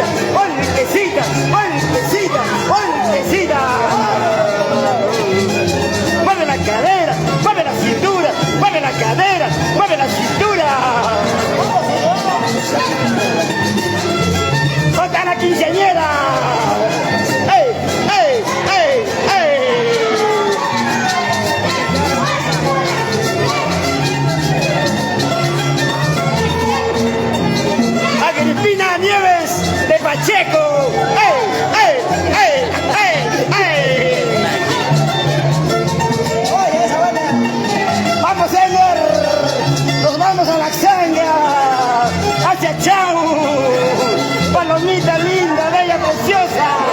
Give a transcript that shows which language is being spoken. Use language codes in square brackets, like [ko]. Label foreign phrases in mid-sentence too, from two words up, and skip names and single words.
[es] ¡Puentecita! ¡Puentecita! ¡Puentecita! ¡Mueve la cadera! ¡Mueve la cintura! ¡Mueve la cadera! ¡Mueve la cintura! ¡Toca la quinceañera! ¡Ey! ¡Ey! ¡Ey! ¡Ey! Agripina Nieves de Pacheco. ¡Ey! ¡Ey! ¡Ey! ¡Ey! ¡Ey! Oye, esa buena. Vamos, señor. Nos vamos a la Xanga. Hacia Chau. Palomita linda, bella, preciosa.